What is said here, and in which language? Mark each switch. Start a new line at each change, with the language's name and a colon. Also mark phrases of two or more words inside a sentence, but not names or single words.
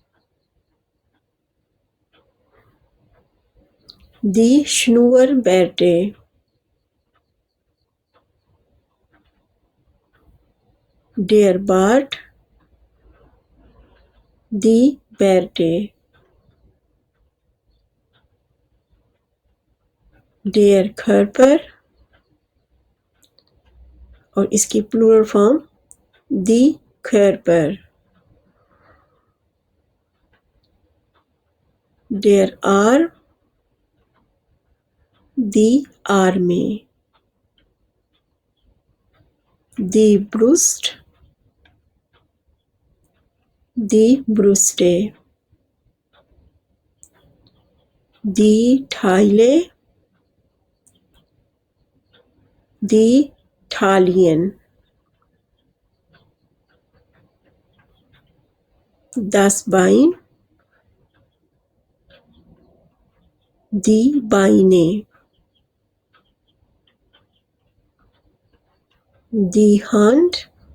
German: die Schnurrbärte, der Bart, die Bärte, der Körper
Hindi: और इसकी
English: plural form
German: die Körper, der Arm, die Arme, die Brust, die Brüste, die Teile, die Taillen, das Bein, die Beine, die Hand,